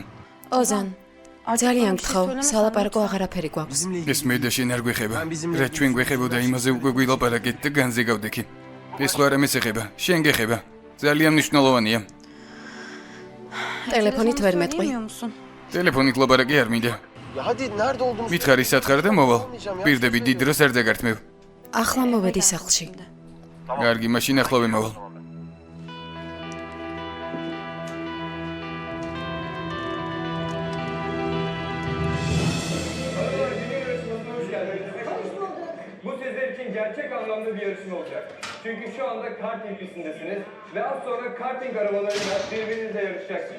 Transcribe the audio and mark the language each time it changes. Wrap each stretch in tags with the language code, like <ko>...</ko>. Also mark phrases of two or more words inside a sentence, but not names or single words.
<ka>ოზან, ძალიან გთხოვ, სალაპარაკო აღარაფერი გვაქვს. ეს მე და შენ არ გვეხება. რა ჩვენ გვეხებოდა იმაზე უკვე გვილაპარაკეთ და განზე გავდექი. ეს ხო არა მესეხება, შენ გეხება. ძალიან მნიშვნელოვანია. ტელეფონით ვერ მეტყვი. ტელეფონით ლაპარაკი არ მინდა.</ka> <tr>Ya hadi nerede olduğunu</tr> <ka>მითხარი სათხარ და მოვალ. პირდები დიდ დროს არ დაგართმევ. ახლა მოვედი სახლში. კარგი, მაშინ ახლავე მოვალ.</ka> <tr>Bu sizler için gerçek anlamda bir yarışma olacak. Çünkü şu anda karting pistindesiniz ve az sonra karting arabalarıyla birbirinizle yarışacaksınız.</tr>